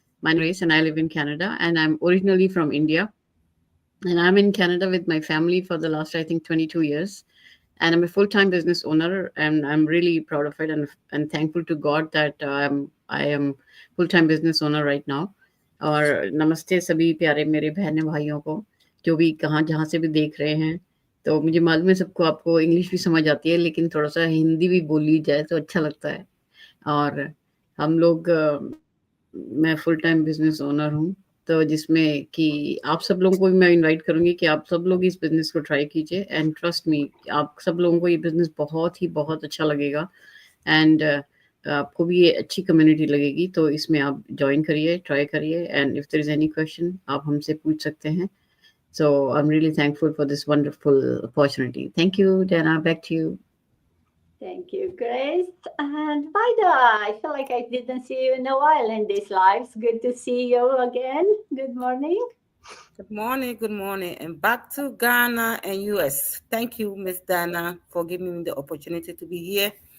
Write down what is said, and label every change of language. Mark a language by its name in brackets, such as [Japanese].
[English] My name is Grace, and I live in Canada, and I'm originally from India. And I'm in Canada with my family for the last, I think, 22 years. And I'm a full-time business owner, and I'm really proud of it, and thankful to God that I am full-time business owner right now. [Hindi] और नमस्ते सभी प्यारे मेरे बहन भाइयों को जो भी कहाँ जहाँ से भी देख रहे हैं। तो मुझे मालूम है सबको आपको इंग्लिश भी समझ आती है, लेकिन थोड़ा सा हिंदी भी बोली जाए तो अच्छा लगता है। और हम लोग मैं फुल टाइम बिजनेस ओनर हूँ, तो जिसमें कि आप सब लोगों को भी मैं इनवाइट करूंगी कि आप सब लोग इस बिजनेस को ट्राई कीजिए, [English] and trust me, [Hindi] आप सब लोगों को ये बिजनेस बहुत अच्छा लगेगा। एंड आपको भी ये अच्छी कम्युनिटी लगेगी, तो इसमें आप ज्वाइन करिए, ट्राई करिए, [English] and if there is any question [Hindi] आप हमसे पूछ सकते हैं। [English] So I am really thankful for this wonderful opportunity. Thank you, Dana, back to you. Thank you, Grace. And Vida, I feel like I didn't see you in a while in these lives. Good to see you again. Good morning. Good morning, and back to Ghana and US. Thank you, Miss Dana, for giving me the opportunity to be here.